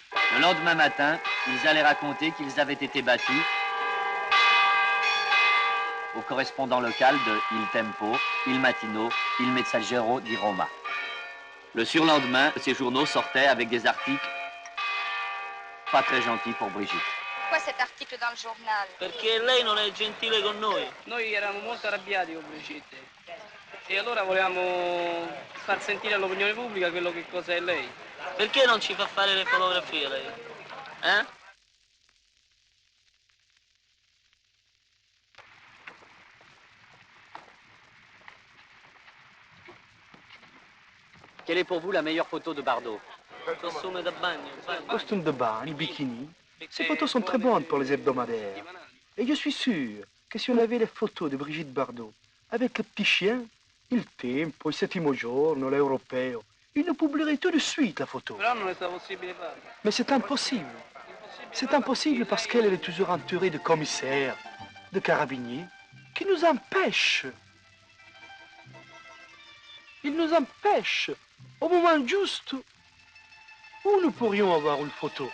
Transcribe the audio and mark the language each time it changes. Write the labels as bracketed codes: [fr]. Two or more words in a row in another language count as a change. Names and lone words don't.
[fr] Le lendemain matin, ils allaient raconter qu'ils avaient été battus au correspondant local de Il Tempo, Il Mattino, Il Messaggero di Roma. Le surlendemain, ces journaux sortaient avec des articles pas très gentils pour Brigitte. Pourquoi cet article dans le journal? [it] Perché lei non è gentile con noi. Noi eravamo molto arrabbiati con Brigitte. E allora volevamo far sentire all'opinione pubblica quello che cosa è lei. Perché non ci fa fare le fotografie lei? Eh? [fr] Quelle est pour vous la meilleure photo de Bardot? [it] Costume da bagno. [fr] Costume de bain, les bikinis. Ces photos sont très bonnes pour les hebdomadaires. Et je suis sûr que si on avait les photos de Brigitte Bardot avec le petit chien, Il Tempo, il Settimo Giorno, l'Europeo, ils nous publieraient tout de suite la photo. [it] Però non è stato possibile farlo. [fr] Mais c'est impossible. C'est impossible parce qu'elle est toujours entourée de commissaires, de carabiniers, qui nous empêchent. Ils nous empêchent au moment juste où nous pourrions avoir une photo.